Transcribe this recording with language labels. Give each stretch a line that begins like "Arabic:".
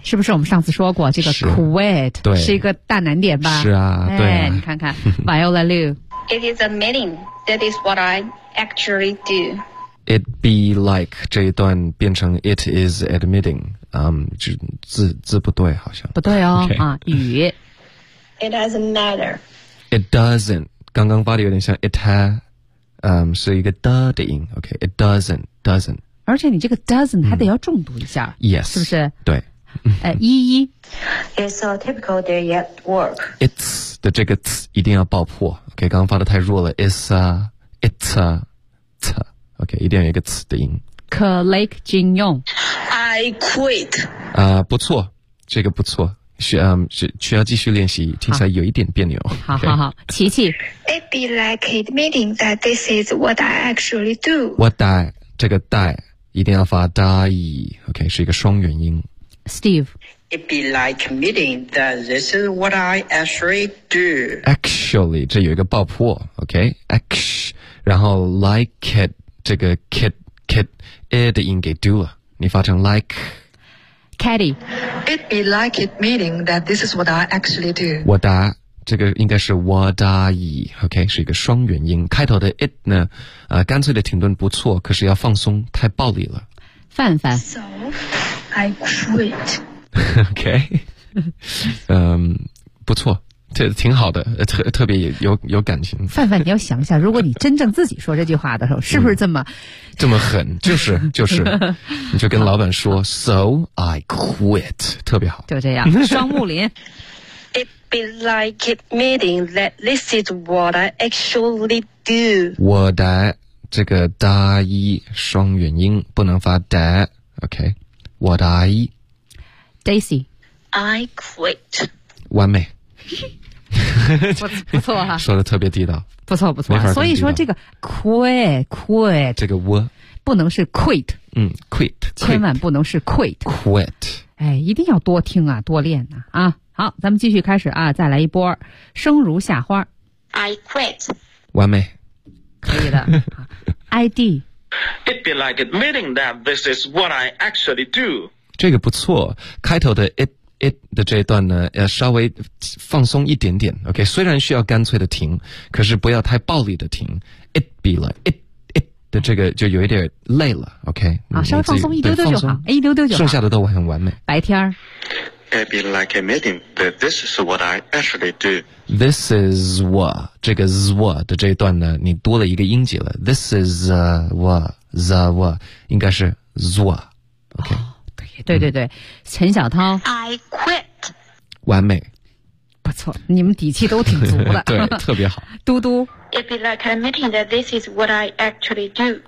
Chinese: 是不是我们上次说过这个 quit 是一个大难点吧是啊对啊你看看 Viola Liu
English: It is admitting that is what I actually do It be like
Chinese: 这一段变成
English: It is admitting、
Chinese: 字不对好像不对哦、
English: okay.
Chinese: 啊，语
English: It doesn't matter
Chinese: It doesn't刚刚发的有点像 it has、是一个 the 的音 OK it doesn't 而且你这个 doesn't 还得要重读一下、
English: yes
Chinese: 是不是对一一
English: It's a typical day at work
Chinese: It's 的这个 t 一定要爆破 OK 刚刚发的太弱了 It's a It's a t OK 一定要有一个 t 的音 Kalik Jin Yong
English: I quit
Chinese: 不错这个不错需要继续练习听起来有一点别扭好、okay、好好琪琪
English: It be like admitting that this is what I actually do
Chinese: What I 这个 die 一定要发 die, OK, 是一个双元音。
English: Steve, it'd be like admitting that this is what I actually do.
Chinese: Actually, 这有一个爆破 OK,然后 like it, 这个 kit, it 的音给 do 了，你发成 like,
English: Caddy, it be like it meaning that this is what I actually do.
Chinese: 我答，这个应该是我答以 ，OK， 是一个双元音。开头的 it 呢，干脆的停顿不错，可是要放松，太暴力了。范范
English: ，So I quit.
Chinese: OK， 不错，这挺好的，特别有感情。范范，你要想一下，如果你真正自己说这句话的时候，是不是这么？这么狠，就是，你就跟老板说，
English: So I quit，
Chinese: 特别好。就这样，双木林。
English: It be like admitting that this is what I actually do.
Chinese: 我的这个大一双元音不能发的 ，OK， 我的一。
English: Daisy, I quit.
Chinese: 完美。不错哈、说的特别地道。不错不错、所以说这个 quit 这个我不能是 quit，
English: quit
Chinese: 千万不能是 quit 哎，一定要多听啊，多练啊啊！好，咱们继续开始啊，再来一波生如夏花。
English: I quit，
Chinese: 完美，可以的。ID，
English: it be like admitting that this is what I actually do，
Chinese: 这个不错，开头的 it 的这一段呢要稍微放松一点点 OK， 虽然需要干脆的停，可是不要太暴力的停。 it be like it 的这个就有一点累了 OK，好，稍微放松一丢丢就好，一丢丢就好，剩下的都很完美。白天
English: it be like admitting that this is what I actually do，
Chinese: this is what， 这个 zwa 的这一段呢你多了一个音节了， this is zwa 应该是 zwa OK、对对对、陈小涛
English: I quit，
Chinese: 完美，不错，你们底气都挺足的。对，特别好。嘟嘟
English: It be like admitting that this is what I actually do，